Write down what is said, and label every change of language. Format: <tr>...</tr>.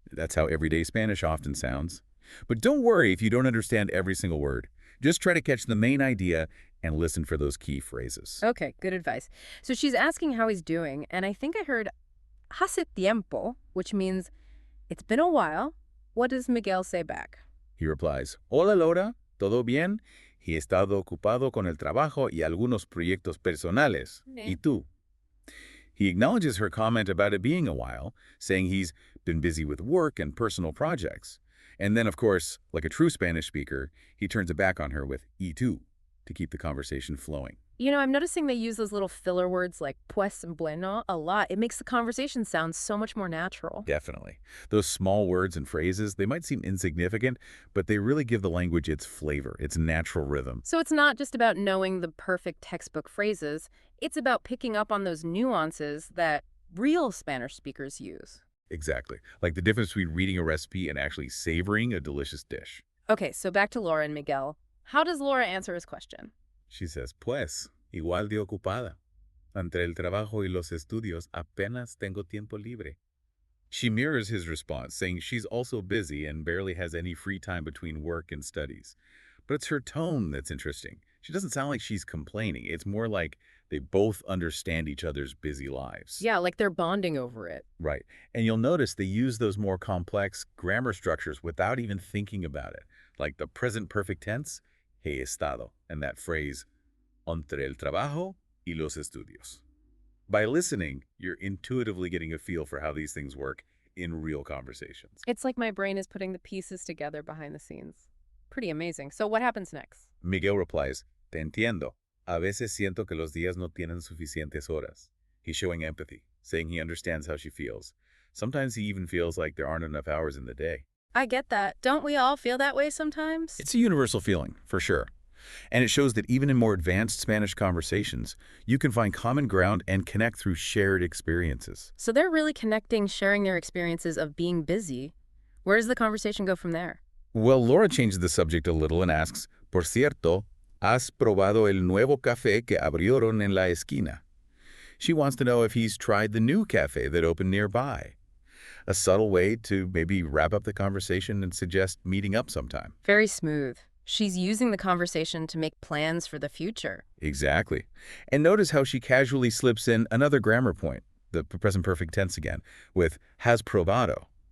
<en>That's how everyday Spanish often sounds. But don't worry if you don't understand every single word. Just try to catch the main idea and listen for those key phrases. Okay, good advice. So she's asking how he's doing, and I think I heard</en> <es>hace tiempo,</es> <en>which means it's been a while. What does Miguel say back? He replies,</en> <es>Hola, Laura. ¿Todo bien? He estado ocupado con el trabajo y algunos proyectos personales. ¿Y tú?</es> <en>He acknowledges her comment about it being a while, saying he's been busy with work and personal projects. And then, of course, like a true Spanish speaker, he turns it back on her with</en> <es>y tú</es> <en>to keep the conversation flowing. You know, I'm noticing they use those little filler words like pues and bueno a lot. It makes the conversation sound so much more natural. Definitely. Those small words and phrases, they might seem insignificant, but they really give the language its flavor, its natural rhythm. So it's not just about knowing the perfect textbook phrases. It's about picking up on those nuances that real Spanish speakers use. Exactly. Like the difference between reading a recipe and actually savoring a delicious dish. Okay, so back to Laura and Miguel. How does Laura answer his question? She says,</en> <es>Pues, igual de ocupada. Entre el trabajo y los estudios, apenas tengo tiempo libre.</es> <en>She mirrors his response, saying she's also busy and barely has any free time between work and studies. But it's her tone that's interesting. She doesn't sound like she's complaining. It's more like they both understand each other's busy lives. Yeah, like they're bonding over it. Right. And you'll notice they use those more complex grammar structures without even thinking about it. Like the present perfect tense,</en> <es>he estado,</es> <en>and that phrase,</en> <es>entre el trabajo y los estudios.</es> <en>By listening, you're intuitively getting a feel for how these things work in real conversations. It's like my brain is putting the pieces together behind the scenes. Pretty amazing. So what happens next?</en> <es>Miguel</es> <en>replies,</en> <es>Te entiendo. A veces siento que los días no tienen suficientes horas.</es> <en>He's showing empathy, saying he understands how she feels. Sometimes he even feels like there aren't enough hours in the day. I get that. Don't we all feel that way sometimes? It's a universal feeling, for sure. And it shows that even in more advanced Spanish conversations, you can find common ground and connect through shared experiences. So they're really connecting, sharing their experiences of being busy. Where does the conversation go from there? Well, Laura changes the subject a little and asks,</en> <es>Por cierto, ¿has probado el nuevo café que abrieron en la esquina?</es> <en>She wants to know if he's tried the new cafe that opened nearby. A subtle way to maybe wrap up the conversation and suggest meeting up sometime. Very smooth. She's using the conversation to make plans for the future. Exactly. And notice how she casually slips in another grammar point, the present perfect tense again, with</en> <es>has probado.</es>